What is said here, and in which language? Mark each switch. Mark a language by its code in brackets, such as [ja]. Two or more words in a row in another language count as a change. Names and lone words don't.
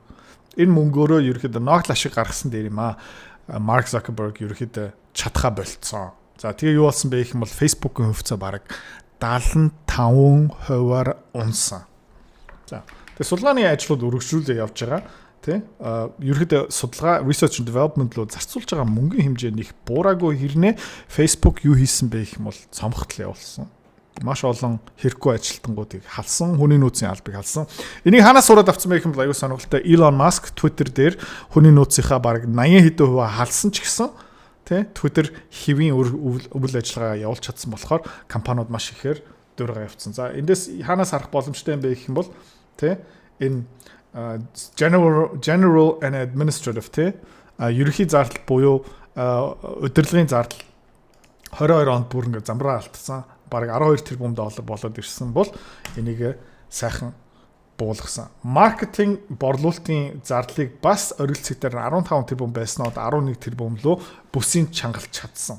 [mn] Энэ мөнгөөрөө ерөөхдөө ноогт ашиг гаргасан дээр юм аа. Mark Zuckerberg ерөөхдөө чадхаа болцсон. За тэгээ юу болсон бэ гэх юм бол Facebook-ийн хувьцаа бараг 75%-аар унсан. За тэгээ судалгааны ажлууд үргэлжлүүлээ явж байгаа. Тэ ерөөхдөө судалгаа [en] research and development [mn] руу зарцуулж байгаа мөнгөний хэмжээ нэг буураагүй хэрнээ Facebook юу хийсэн бэ гэх юм бол цомхтол явуулсан. Маш олон хэрэггүй ажилтнуудыг халсан, хүний нөөцийн албыг халсан. Энийг ханаас сураад авсан бэ гэх юм бол аюу сонирхолтой. Elon Musk Twitter дээр хүний нөөцийнхаа бараг 80% халсан ч гэсэн тэ Twitter хэвийн үйл ажиллагаа явуулж чадсан болохоор компаниуд маш ихээр дөрөөр явцсан. За эндээс ханаас харах боломжтой юм бэ гэх юм бол тэ энэ [en] general and administrative [mn] тэ ерөнхий зардал буюу удирдлагын зардал 22 онд бүр ингээ замраа алдсан. Бараг 12 тэрбум доллар болоод ирсэн бол энийг сайхан буулгасан. Маркетинг борлуулалтын зардлыг бас орилцэгтэр 15 тэрбум байснаа 11 тэрбум руу бүсийн чангалж чадсан.